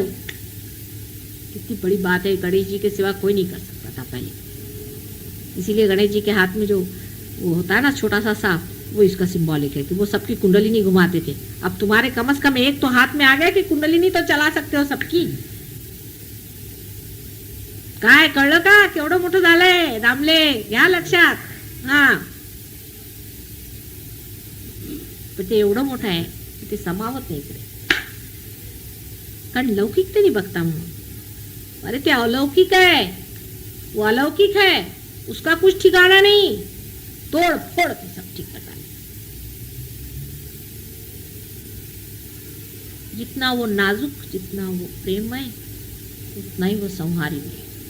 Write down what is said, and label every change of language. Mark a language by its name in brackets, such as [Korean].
[Hindi] कितनी बड़ी बात है, गणेश जी के सिवा कोई नहीं कर सकता था पहले। इसीलिए गणेश जी के हाथ में जो वो होता है ना छोटा सा सांप, वो इसका सिंबॉलिक है कि वो सबकी कुंडलिनी घुमाते थे। अब तुम्हारे कम से कम एक तो हाथ में आ गया कि कुंडलिनी तो चला सकते हो सबकी। [Marathi] काय कळलं का, केवढं मोठं झालंय दामले, घ्या लक्षात। हा, पण ते एवढं मोठं आहे की ते समावत नाही इकडे, कारण लौकिकतेने बघता म्हणून। [Hindi] अरे ते अलौकिक है, वो अलौकिक है, उसका कुछ ठिकाना नहीं, तोड़ फोड़ के सब ठीक कर डाले। जितना वो नाजुक, जितना वो प्रेममय, उतना ही वो संहारी भी है।